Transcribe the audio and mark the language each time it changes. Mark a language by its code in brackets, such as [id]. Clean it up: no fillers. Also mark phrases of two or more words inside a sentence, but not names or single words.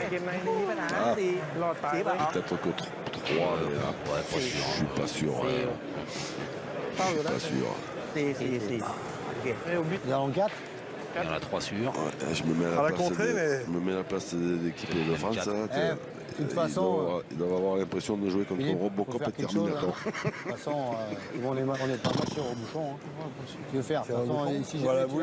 [th] ๆเกมในไม่มีปัญหา Ah. สี่รอดตายไป [fr] Peut-être que 3, mais là, Ouais, pas je sûr. suis pas sûr. Ouais. [th] เป้าอยู่แล้ว [fr] Pas sûr. [th] 4 โอเค ไม่เอาบิด [fr] Ils en ont 4. Il y en a 3 sûrs. Ouais, je me mets à À la la place, contrée, mais- je me mets à la place de l'équipe de France. quatre. Là, De toute façon, ils doivent avoir l'impression de jouer contre Philippe, Robocop faut faire et quelque chose, Terminator. De toute façon, ils vont on n'est pas matchés au bouchon. Hein. Tu veux faire. De toute façon, si Voilà, tu